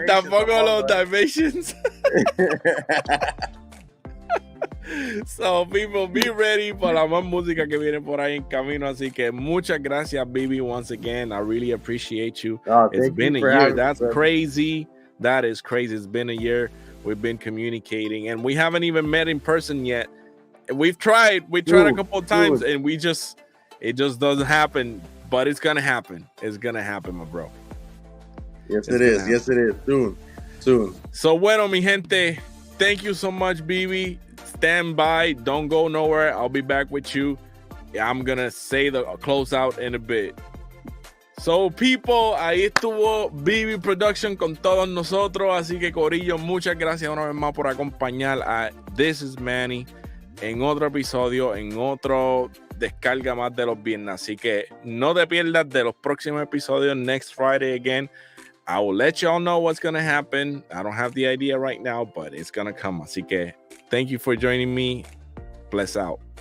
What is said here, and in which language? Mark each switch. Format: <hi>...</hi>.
<es>Ni tampoco los Dalmatians.</es> <en>So, people, be ready</en> <es>para más música que viene por ahí en camino. Así que muchas gracias, baby,</es> <en>once again. I really appreciate you. It's been a year. That's crazy. That is crazy. It's been a year. We've been communicating, and we haven't even met in person yet. We've tried. We tried a couple of times, and it just doesn't happen. But it's gonna happen. It's gonna happen, my bro. Yes, it is. Yes, it is. Soon. So,</en> <es>bueno, mi gente.</es> <en>Thank you so much, BB. Stand by. Don't go nowhere. I'll be back with you. I'm gonna say the closeout in a bit. So, people,</en> <es>ahí estuvo BB Production con todos nosotros. Así que, corillo, muchas gracias una vez más por acompañar a This is Manny en otro episodio, en otro descarga más de los viernes. Así que no te pierdas de los próximos episodios.</es> <en>Next Friday again. I will let y'all know what's going to happen. I don't have the idea right now, but it's going to come.</en> <es>Así que</es> <en>thank you for joining me. Bless out.</en>